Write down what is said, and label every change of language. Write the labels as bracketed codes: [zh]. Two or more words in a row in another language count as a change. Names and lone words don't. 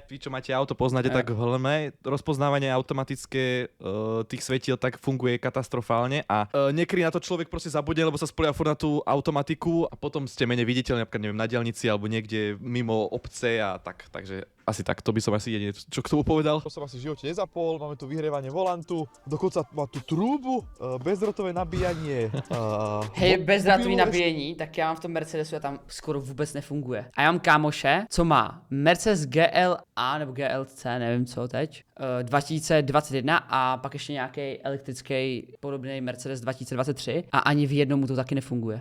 [sk] Vy, čo máte auto, poznáte, tak v hmle rozpoznávanie automatické tých svetiel tak funguje katastrofálne a niekedy na to človek proste zabudne, lebo sa spolieha furt na tú automatiku a potom ste menej viditeľní, napríklad neviem, na diaľnici alebo niekde mimo obce a tak, takže asi tak, to by som asi jedine čo k tomu povedal. To som asi v živote nezapol, máme tu vyhrievanie volantu, dokonca má tu trúbu, bezdrotové nabíjanie. [cs] Hej, bezdrátový nabíjení, tak já mám v tom Mercedesu a tam skoro vůbec nefunguje. A já mám kámoše, co má Mercedes GLA nebo GLC, nevím co teď, 2021 a pak ještě nějaký elektrický podobný Mercedes 2023 a ani v jednom mu to taky nefunguje.